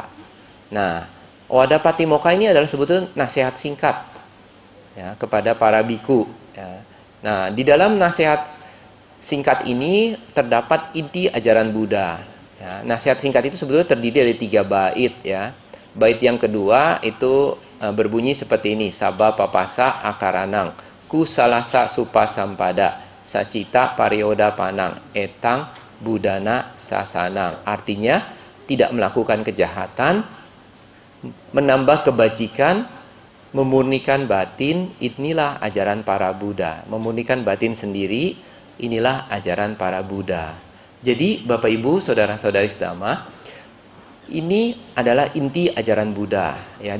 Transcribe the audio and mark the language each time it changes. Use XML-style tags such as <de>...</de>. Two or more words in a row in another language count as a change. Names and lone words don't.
<id>Nah, Owada Patimokkha ini adalah sebetulnya nasihat singkat, ya, kepada para biku, ya. Nah, di dalam nasihat singkat ini terdapat inti ajaran Buddha, ya. Nasihat singkat itu sebetulnya terdiri dari 3 bait, ya. Bait yang kedua itu berbunyi seperti ini:</id> <pi>Sabba papasa akaranang kusalasa supasampada sacita parioda panang etang budana sasanang.</pi> <id>Artinya, tidak melakukan kejahatan, menambah kebajikan, memurnikan batin, inilah ajaran para Buddha. Memurnikan batin sendiri, inilah ajaran para Buddha. Jadi Bapak Ibu, saudara-saudari sedama, ini adalah inti ajaran Buddha, ya.</id>